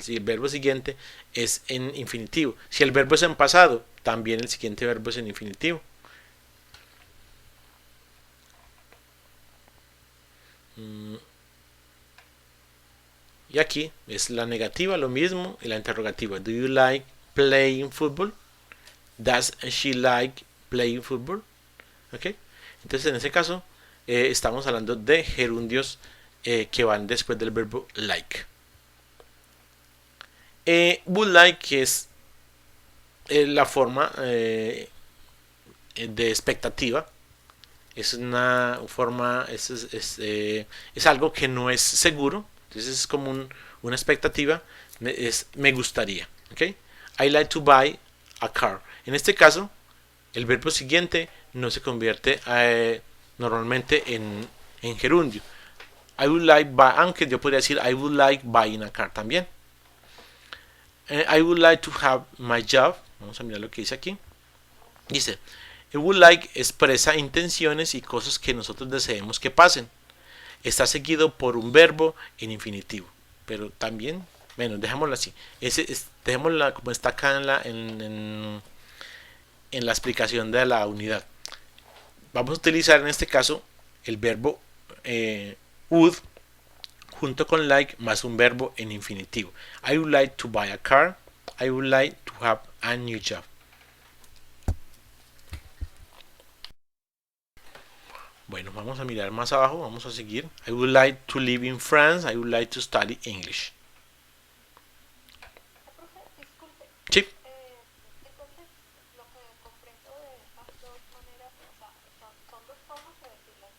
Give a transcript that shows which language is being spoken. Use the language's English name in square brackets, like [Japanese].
[Spanish] Si el verbo siguiente es en infinitivo. Si el verbo es en pasado, también el siguiente verbo es en infinitivo. Y aquí es la negativa, lo mismo, y la interrogativa. [English] Do you like playing football? Does she like playing football? ¿Okay? [Spanish] Entonces en ese caso estamos hablando de gerundios que van después del verbo like. Would like, que es la forma de expectativa, es una forma, es algo que no es seguro, entonces es como una expectativa, es me gustaría. ¿Okay? [English] I like to buy a car. [Spanish] En este caso, el verbo siguiente no se convierte normalmente en gerundio. [English] I would like [Spanish] aunque yo podría decir [English] I would like buying a car [Spanish] también. [English] I would like to have my job. [Spanish] Vamos a mirar lo que dice aquí. Dice, [English] I would like [Spanish] expresa intenciones y cosas que nosotros deseemos que pasen. Está seguido por un verbo en infinitivo. Pero también, bueno, dejémoslo así. Dejémoslo como está acá en la explicación de la unidad. Vamos a utilizar en este caso el verbo would junto con like más un verbo en infinitivo. [English] I would like to buy a car. I would like to have a new job. [Spanish] Bueno, vamos a mirar más abajo, vamos a seguir. [English] I would like to live in France. I would like to study English. [Spanish] Profe, disculpe. Sí. Entonces, lo que comprendo de estas dos maneras, o sea, son dos formas de decir